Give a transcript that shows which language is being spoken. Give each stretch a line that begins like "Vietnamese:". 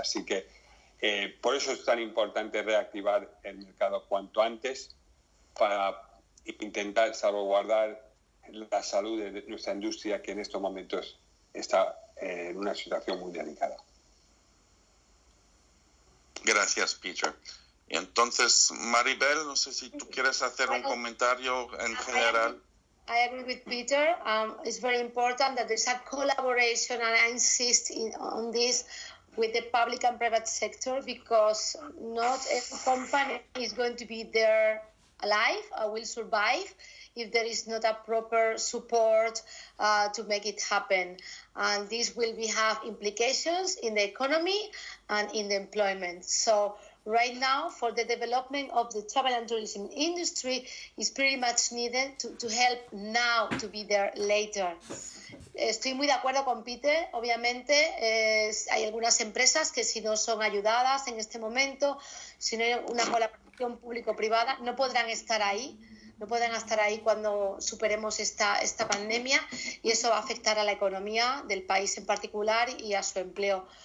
Spanish: Así que por eso es tan importante reactivar el mercado cuanto antes para intentar salvaguardar la salud de nuestra industria, que en estos momentos está en una situación muy delicada. Gracias, Peter. Y entonces, Maribel, no sé si tú quieres hacer un comentario en general.
English: I agree with Peter. It's very important that there's a collaboration, and I insist on this with the public and private sector, because not every company is going to be there alive or will survive if there is not a proper support to make it happen. And this will have implications in the economy and in the employment. So right now, for the development of the travel and tourism industry, is pretty much needed to help now to be there later.
Spanish: Estoy muy de acuerdo con Peter. Obviamente hay algunas empresas que si no son ayudadas en este momento, si no hay una colaboración público-privada, no podrán estar ahí cuando superemos esta pandemia, y eso va a afectar a la economía del país en particular y a su empleo.